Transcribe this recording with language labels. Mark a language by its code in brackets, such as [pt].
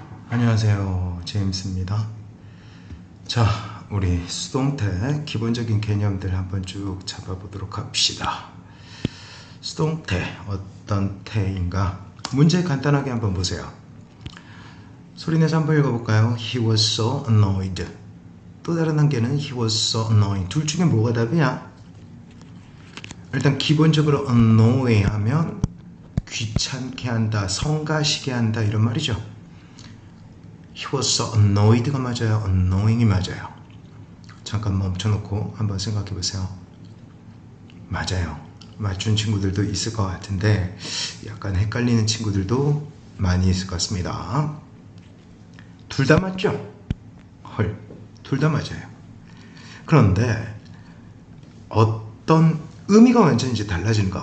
[ko] 안녕하세요, 제임스입니다. 자, 우리 수동태 기본적인 개념들 한번 쭉 잡아보도록 합시다. 수동태 어떤 태인가? 문제 간단하게 한번 보세요. 소리내서 한번 읽어볼까요? [en] He was so annoyed. 또 다른 단계는 He was so annoying. [ko] 둘 중에 뭐가 답이야? 일단 기본적으로 annoy 하면 귀찮게 한다, 성가시게 한다 이런 말이죠. [en] He was so annoyed가 [ko] 맞아요? annoying이 맞아요? 잠깐 멈춰놓고 한번 생각해 보세요. 맞아요. 맞춘 친구들도 있을 것 같은데 약간 헷갈리는 친구들도 많이 있을 것 같습니다. 둘 다 맞죠? 헐, 둘 다 맞아요. 그런데 어떤 의미가 완전히 이제 달라지는 거야.